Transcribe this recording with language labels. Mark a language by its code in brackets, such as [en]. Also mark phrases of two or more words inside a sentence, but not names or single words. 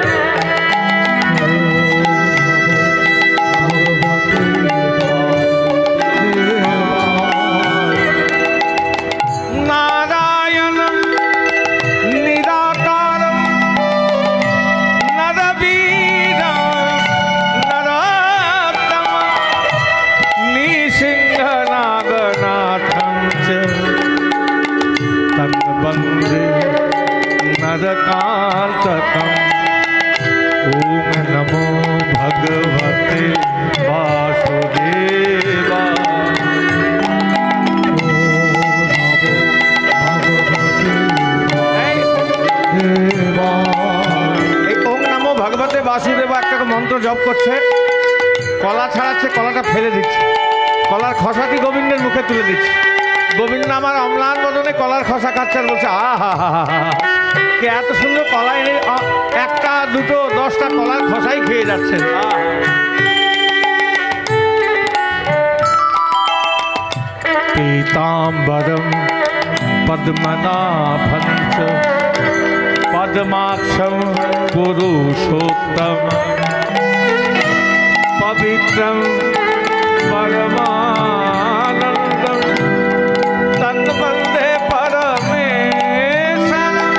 [sa] नारायणं निराकारं नरवीरं नरोत्तमं निसिंहनागनाथं च तं वन्दे नरकान्तकम्। ओम नमो भगवते वासुदेवाय। [bn] এই [sa] ওম নমো ভগবতে বাসুদেবা [bn] একটা মন্ত্র জপ করছে, কলা ছাড়াচ্ছে, কলাটা ফেলে দিচ্ছে, কলার খসাটি গোবিন্দের মুখে তুলে দিচ্ছে। গোবিন্দ আমার অম্লান বদনে কলার খসা খাচ্ছে আর বলছে আহা হা হা হা, কে এত সুন্দর কলা এনে একটা দুটো 10টা কলার খসাই খেয়ে যাচ্ছে। [sa] पीताम्बरं पद्मनाभं च पद्माक्षं पुरुषोत्तम पवित्रं परमानन्दं तं वन्दे परमेश्वरम्।